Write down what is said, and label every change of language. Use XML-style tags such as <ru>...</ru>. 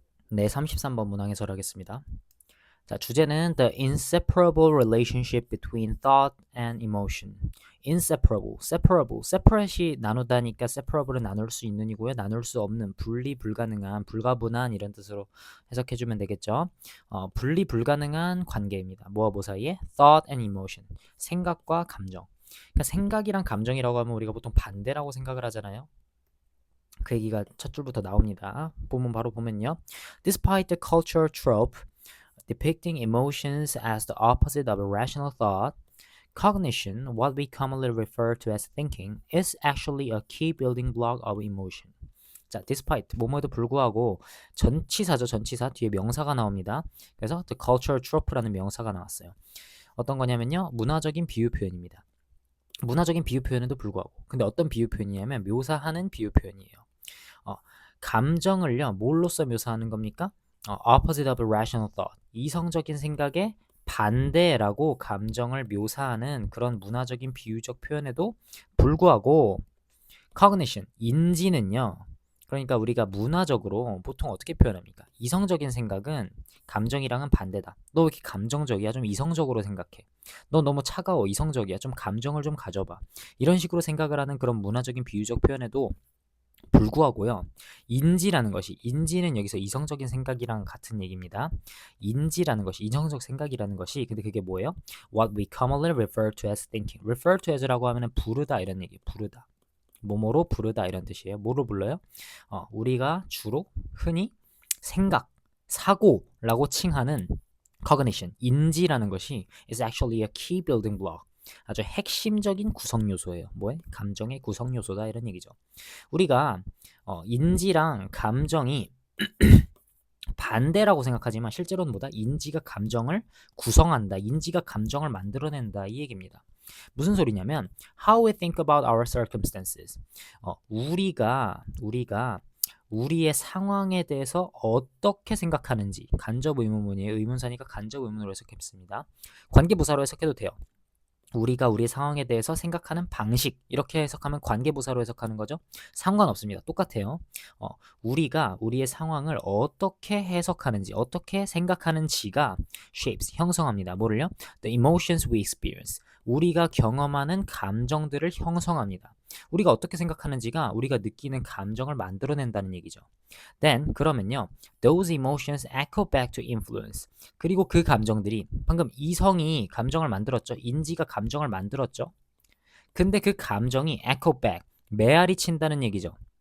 <ko>네, 33번 문항 해설하겠습니다. 자, 주제는</ko> <en>The inseparable relationship between thought and emotion.</en> <ko>inseparable, separable, separate이 나누다니까 separable은 나눌 수 있는 이고요. 나눌 수 없는, 분리 불가능한, 불가분한 이런 뜻으로 해석해주면 되겠죠. 분리 불가능한 관계입니다. 뭐와 뭐 사이에?</ko> <en>thought and emotion.</en> <ko>생각과 감정. 그러니까 생각이랑 감정이라고 하면 우리가 보통 반대라고 생각을 하잖아요. 그 얘기가 첫 줄부터 나옵니다. 본문 바로 보면요.</ko> <en>Despite the cultural trope depicting emotions as the opposite of a rational thought, cognition, what we commonly refer to as thinking, is actually a key building block of emotion.</en> <ko>자, despite, 뭐뭐에도 불구하고 전치사죠. 전치사 뒤에 명사가 나옵니다. 그래서</ko> <en>the cultural trope</en> <ko>라는 명사가 나왔어요. 어떤 거냐면요. 문화적인 비유 표현입니다. 문화적인 비유 표현에도 불구하고. 근데 어떤 비유 표현이냐면 묘사하는 비유 표현이에요. 감정을요, 뭘로써 묘사하는 겁니까?</ko> <en>opposite of rational thought.</en> <ko>이성적인 생각의 반대라고 감정을 묘사하는 그런 문화적인 비유적 표현에도 불구하고 cognition, 인지는요. 그러니까 우리가 문화적으로 보통 어떻게 표현합니까? 이성적인 생각은 감정이랑은 반대다. 너 왜 이렇게 감정적이야? 좀 이성적으로 생각해. 너 너무 차가워. 이성적이야. 좀 감정을 좀 가져봐. 이런 식으로 생각을 하는 그런 문화적인 비유적 표현에도 불구하고요. 인지라는 것이, 인지는 여기서 이성적인 생각이랑 같은 얘기입니다. 인지라는 것이, 이성적 생각이라는 것이, 근데 그게 뭐예요?</ko> <en>What we commonly refer to as thinking.</en> <ko>refer to as라고 하면은 부르다 이런 얘기, 부르다. 뭐뭐로 부르다 이런 뜻이에요. 뭐로 불러요? 우리가 주로 흔히 생각, 사고라고 칭하는 cognition, 인지라는 것이</ko> <en>is actually a key building block.</en> <ko>아주 핵심적인 구성 요소예요. 뭐에? 감정의 구성 요소다 이런 얘기죠. 우리가 인지랑 감정이 반대라고 생각하지만 실제로는 뭐다? 인지가 감정을 구성한다. 인지가 감정을 만들어낸다. 이 얘기입니다. 무슨 소리냐면</ko> <en>how we think about our circumstances.</en> <ko>우리가 우리의 상황에 대해서 어떻게 생각하는지 간접 의문문이에요. 의문사니까 간접 의문으로 해석했습니다. 관계부사로 해석해도 돼요. 우리가 우리 상황에 대해서 생각하는 방식 이렇게 해석하면 관계부사로 해석하는 거죠. 상관없습니다. 똑같아요. 우리가 우리의 상황을 어떻게 해석하는지 어떻게 생각하는지가 shapes, 형성합니다. 뭐를요?</ko> <en>The emotions we experience.</en> <ko>우리가 경험하는 감정들을 형성합니다. 우리가 어떻게 생각하는지가 우리가 느끼는 감정을 만들어낸다는 얘기죠. Then 그러면요.</ko> <en>Those emotions echo back to influence.</en> <ko>그리고 그 감정들이 방금 이성이 감정을 만들었죠. 인지가 감정을 만들었죠. 근데 그 감정이 echo back, 메아리 친다는 얘기죠.</ko>